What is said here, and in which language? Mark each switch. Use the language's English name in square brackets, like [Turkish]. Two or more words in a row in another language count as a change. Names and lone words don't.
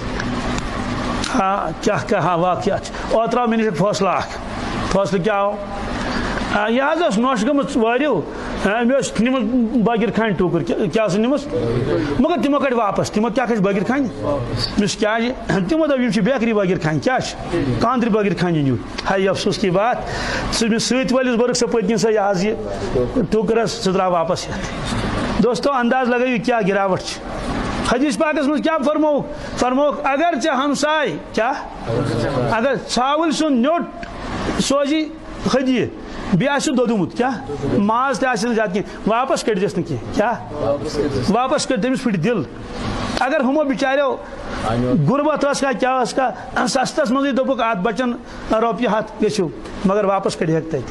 [Kashmiri] کیٛاہ واقعات چھِ اوترٕ آو مےٚ نِش فٲصلہٕ اکھ فٲصلہٕ کیٛاہ آو یہِ حظ ٲس نۄش گٔمٕژ وٲرِو مےٚ ٲس نِمٕژ بٲگِر خانہِ ٹوٗکٕر کیٛاہ ٲسٕن نِمٕژ مگر تِمو کَڑِ واپس تِمو کیٛاہ کھٔتۍ بٲگِر خانہِ مےٚ کیٛازِ تِمو دوٚپ یِم چھِ بیکری بٲگِر خانہِ کیٛاہ چھِ کاندرِ بٲگِر خانہِ نیوٗ ہاے [Urdu] افسوس کی بات [Kashmiri] ژٕ مےٚ سۭتۍ وٲلِس بٔرٕکھ سۄ پٔتۍ کِنۍ سۄ یہِ حظ یہِ ٹوٗکٕر حظ سُہ درٛاو واپس یتھ دوستو انداز لگٲیِو کیٛاہ گِراوٹ چھِ حدیث پاکس منٛز کیٛاہ فرمووُکھ اگر ژےٚ ہمساے کیٛاہ اگر ژھاوٕلۍ سُنٛد نیوٚٹ سوزی ہدیہِ بیٚیہِ آسہِ سُہ دوٚدمُت کیٛاہ ماز تہِ آسہِ نہٕ زیادٕ کینٛہہ واپس کٔڑۍزٮ۪س نہٕ کینٛہہ کیٛاہ واپس کٔڑۍ تٔمِس پھٕٹہِ دِل اگر ہُمو بِچاریو غُربت ٲس کانٛہہ کیٛاہ ٲس کانٛہہ سستس منٛزٕے دوٚپُکھ اتھ بچن رۄپیہِ 100 گٔژھِو مگر واپس کٔڑِہکھ